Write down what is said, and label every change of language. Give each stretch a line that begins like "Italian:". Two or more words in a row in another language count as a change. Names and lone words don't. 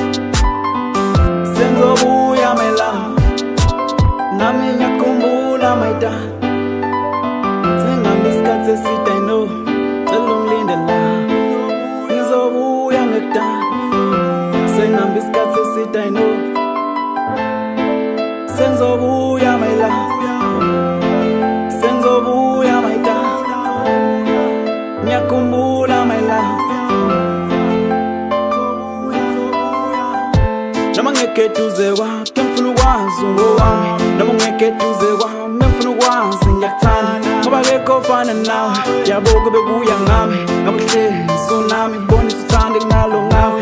Zulu: Sengizobuya mela nami ngiyakhumbula maidana. Sengihambe isikhathi eside
English: I know
Zulu: cela ungilinde la ngizobuya ngekudala. Sengihambe isikhathi eside
English: I know
Zulu: sengizobuya
English: my love.
Zulu: Sengizobuya
English: my darling,
Zulu: ngiyakhumbula
English: my love.
Zulu: Noma ngeke eduze kwakhe ngifuna ukwazi ngowami, noma ngeke eduze kwami ngifuna ukwazi ngiyakuthanda ngoba akekho ofana nawe. Yabo kube kuya ngami ngabuhlezi unami bonisa uthando kunalo ngawe.